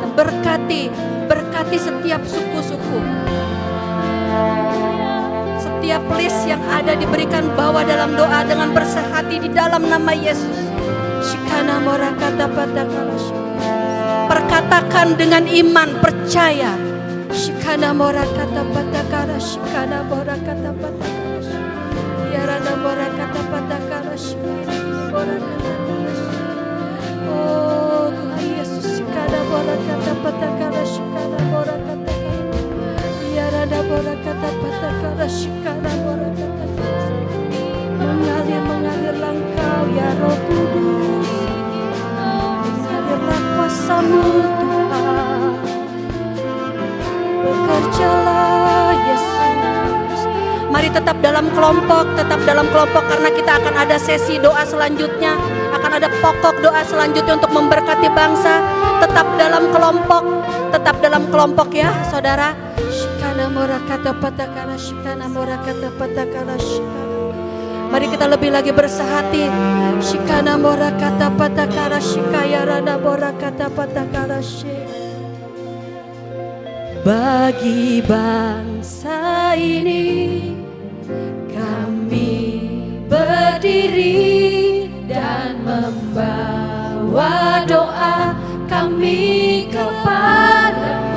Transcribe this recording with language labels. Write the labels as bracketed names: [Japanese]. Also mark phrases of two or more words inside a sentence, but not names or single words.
[Indonesian] Berkati setiap suku-suku. Setiap list yang ada diberikan, bawa dalam doa dengan bersehati di dalam nama Yesus. Shikana morakata patakala. Perkatakan dengan iman, percaya. Shikana morakata patakala, shikana morakata patakala. Yarana morakata patakala, shikana morakata. Oh Tuhan Yesus, shikana morakata patakala, shikana morakata. Yarana morakata patakala, shikana morakata. Mengalirlah Engkau ya Roh Kudus. Mengalirlah kuasa-Mu Tuhan. Bekerjalah Yesus. Mari tetap dalam kelompok karena kita akan ada sesi doa selanjutnya, akan ada pokok doa selanjutnya untuk memberkati bangsa. Tetap dalam kelompok ya saudara. Shikana morakata patakala, shikana morakata patakala, shikana. Mari kita lebih lagi bersehati. Shikana mora kata patakara shikaya rana mora kata patakara she. Bagi bangsa ini kami berdiri dan membawa doa kami kepadamu.